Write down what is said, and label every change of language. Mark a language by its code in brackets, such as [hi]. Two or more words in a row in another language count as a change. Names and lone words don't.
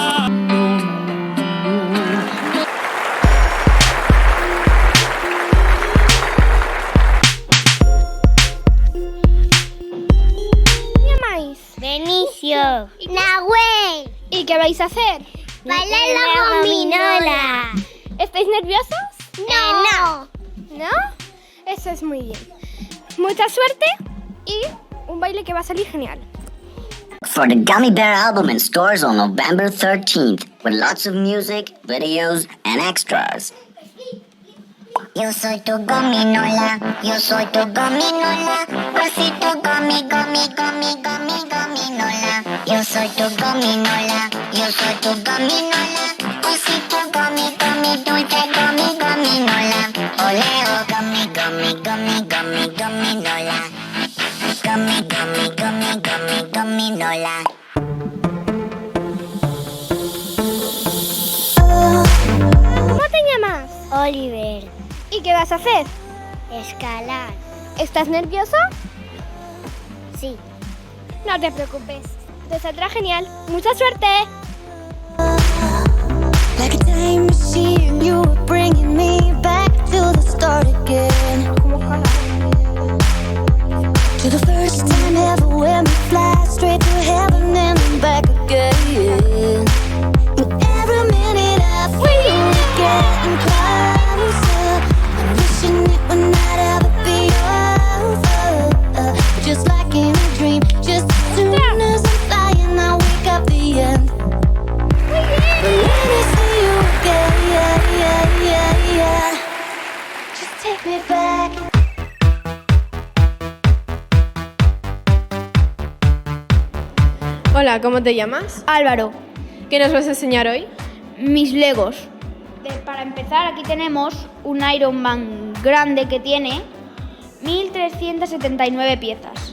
[es] llamáis? Benicio. Nahuel. ¿Y qué vais a hacer? Bailar la gominola. ¿Estáis nerviosos? No. ¿No? Eso es muy bien. Mucha suerte y un baile que va a salir genial. [en] For the Gummy Bear album in stores on November 13th, with lots of music, videos, and extras. [es] Yo soy tu gominola, yo soy tu gominola, osito gomi, gomi, gomi, gomi, gominola. Yo soy tu gominola, yo soy tu gominola, osito gomi, gomi, dulce gomi, gominola. Oleo gomi, gomi, gomi, gomi, gominola. Gomi, gomi, gomi, gomi, gominola. ¿Cómo te llamas? Oliver, ¿Y qué vas a hacer? escalar. ¿Estás nervioso? Sí. No te preocupes. Te saldrá genial. ¡Mucha suerte! [en] Like a time machine, you were bringing me back to the start again. To the first time ever when we fly straight to heaven and then back again. And every minute I feel we're getting closer. I'm wishing it would not ever be over. Just like in a dream, just as soon as I'm flying, I wake up the end. But let me see you again, yeah, yeah, yeah, yeah. Just take me back. [es] Hola, ¿cómo te llamas? Álvaro, ¿Qué nos vas a enseñar hoy? mis Legos. Para empezar, aquí tenemos un Iron Man grande que tiene 1379 piezas.